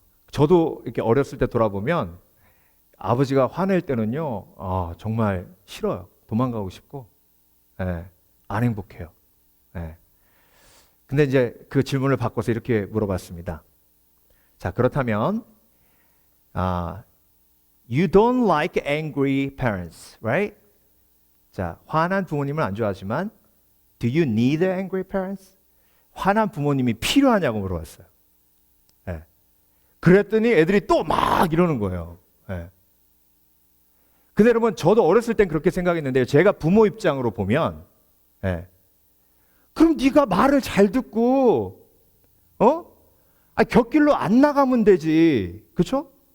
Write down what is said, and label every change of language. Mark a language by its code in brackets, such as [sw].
[ko] 저도 이렇게 어렸을 때 돌아보면 아버지가 화낼 때는요, 정말 싫어요. 도망가고 싶고, 안 행복해요. 근데 이제 그 질문을 바꿔서 이렇게 물어봤습니다. 자, 그렇다면, [en] You don't like angry parents, right? [ko] 자, 화난 부모님을 안 좋아하지만, [en] Do you need angry parents? [ko] 화난 부모님이 필요하냐고 물어봤어요. 그랬더니 애들이 또 막 이러는 거예요. 근데 여러분, 저도 어렸을 땐 그렇게 생각했는데요. 제가 부모 입장으로 보면, 그럼 네가 말을 잘 듣고, 곁길로 안 나가면 되지, 그렇죠?